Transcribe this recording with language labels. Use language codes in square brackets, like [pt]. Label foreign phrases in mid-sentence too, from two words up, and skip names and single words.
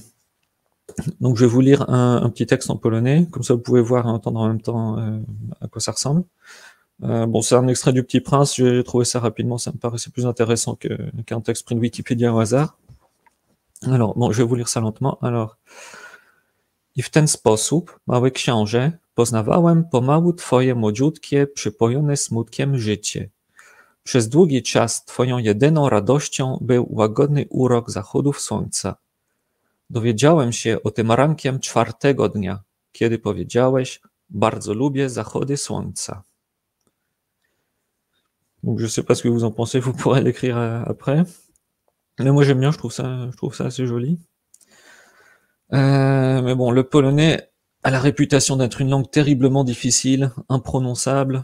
[fr] Donc, je vais vous lire un petit texte en polonais, comme ça vous pouvez voir et entendre en même temps à quoi ça ressemble. Bon, c'est un extrait du Petit Prince, j'ai trouvé ça rapidement, ça me paraissait plus intéressant qu'un texte pris de Wikipédia au hasard. Alors, bon, je vais vous lire ça lentement. Alors, [pl] i w ten sposób, mały książę, poznawałem pomału twoje młodziutkie, przypojone smutkiem życie. Przez długi czas twoją jedyną radością był łagodny urok zachodów słońca. Dowiedziałem się o tym rankiem 4. dnia, kiedy powiedziałeś, bardzo lubię zachody słońca. [fr] Donc je sais pas ce que vous en pensez, vous pourrez l'écrire après. Mais moi j'aime bien, je trouve ça assez joli. Mais bon, le polonais a la réputation d'être une langue terriblement difficile, imprononçable.